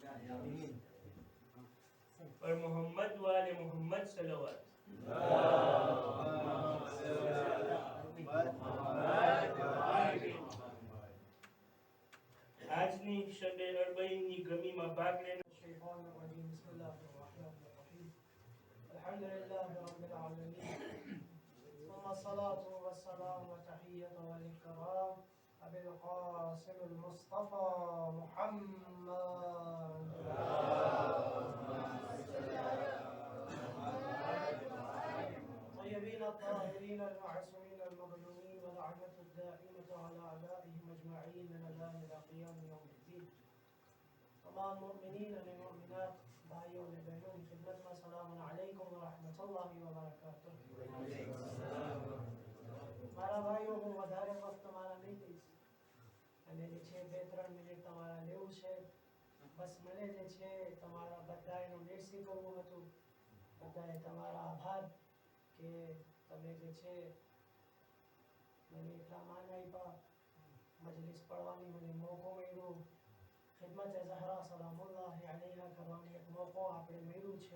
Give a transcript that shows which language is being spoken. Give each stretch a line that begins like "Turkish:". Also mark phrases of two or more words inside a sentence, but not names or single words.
Gujarati: પર મોહમ્મદ વાલે મોહમ્મદ સલવાત. આજની શબે અરબઈનની ગમીમાં ભાગ લેનાર
Arabic: بسم الله الرحمن الرحيم الحمد لله رب العالمين ثم الصلاة والسلام وتحية والإكرام أبي القاسم المصطفى محمد طيبين الطاهرين المعصومين المظلومين ولعنة الدائمة على أعدائهم أجمعين من الآن إلى قيام يوم الدين.
Hindi: तमाम मोमिनीन और मोमिनात भाइयों और बहनों की खिदमत में
Arabic: سلام عليكم ورحمة الله وبركاته.
Gujarati: મારા ભાઈઓ, હું વધારે વખત તમારા નહીં લઈશ અને જે છે 2-3 મિનિટ તમારા લેવું છે. બસ મને જે છે તમારા બધાનું મેસી કરવું હતું. બધાએ તમારા આભાર કે તમે જે છે મને એટલા માન આપ્યા, મજલિસ પડવાની મને મોકો મળ્યો, ખિદમત ઝહરા સલામુલ્લાહ અલૈહા કરવાની એક મોકો આપણે મળ્યું છે.